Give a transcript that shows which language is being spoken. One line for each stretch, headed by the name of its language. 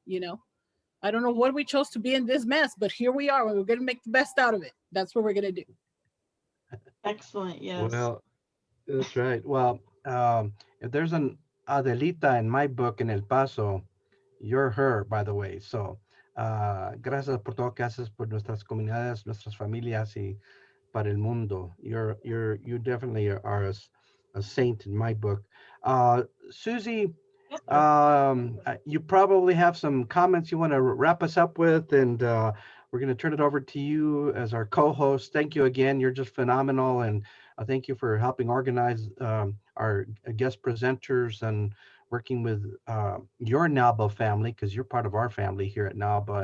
English: You know, I don't know what we chose to be in this mess, but here we are. We're going to make the best out of it. That's what we're going to do. Excellent. Yes. Well, that's right. Well, if there's an Adelita in my book in El Paso, you're her, by the way.
Spanish: So, gracias por todo que haces por nuestras comunidades, nuestras familias y para el mundo.
English: You definitely are a saint in my book. Susie, Yes, sir. you probably have some comments you want to wrap us up with, and we're going to turn it over to you as our co-host. Thank you again. You're just phenomenal, and thank you for helping organize our guest presenters and working with your NALBA family, because you're part of our family here at NALBA.